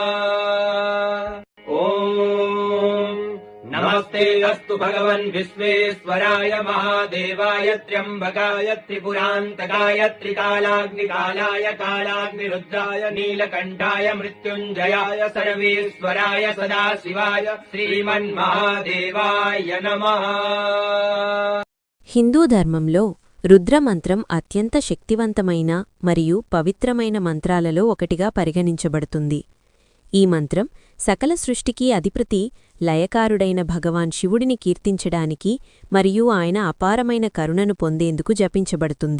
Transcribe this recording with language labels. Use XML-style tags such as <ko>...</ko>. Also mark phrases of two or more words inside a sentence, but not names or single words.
<sa>ॐ नमस्ते अस्तु भगवन् विश्वेश्वराय महादेवाय त्र्यम्बकाय त्रिपुरान्तकाय त्रिकालाग्निकालाय कालाग्निरुद्राय नीलकण्ठाय मृत्युञ्जयाय सर्वेश्वराय सदाशिवाय श्रीमन्महादेवाय नमः।</sa> <te>హిందూ ధర్మంలో రుద్రమంత్రం అత్యంత శక్తివంతమైన మరియు పవిత్రమైన మంత్రాలలో ఒకటిగా పరిగణించబడుతుంది. ఈ మంత్రం సకల సృష్టికి అధిపతి లయకారుడైన భగవాన్ శివుడిని కీర్తించడానికి మరియు ఆయన అపారమైన కరుణను పొందేందుకు జపించబడుతుంది.</te>